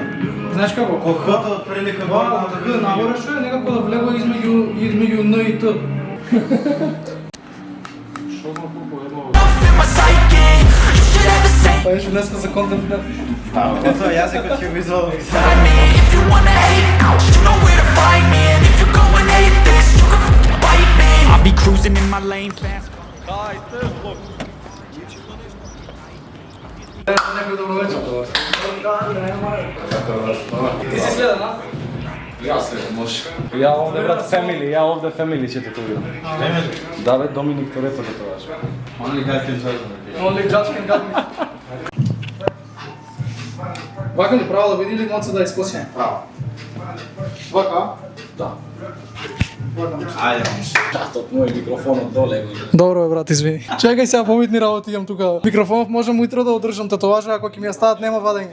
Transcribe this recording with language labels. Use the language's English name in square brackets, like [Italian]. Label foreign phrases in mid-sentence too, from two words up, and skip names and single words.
[Macedonian] Знаеш како? Колкото од прилика Да, така нагоре што е некако да влегува измеѓу Н и Т. Што знам колку едно... Па еше днеска за контент. Да, тоа јазикот ќе го извадам. [English] I'll be cruising in my lane fast. [Macedonian] Некој добро вечер. Ти си следен, а? Јас се може. Ја овде брат family, ја овде family ќе тетовирам. Да бе, Доминик Торетто тетоваш. [English] Only God can judge me. Only judge can guide me. [Macedonian] Вака ли право да види или малце да искоси? Право. Вака? Да. Ајде, момче. Татот мој микрофонот доле го. Добро бе брат, извини. Чекај сега побитни работи имам тука. Микрофонов можам уитро да одржам тетоважа, ако ќе ми ја стават нема вадење.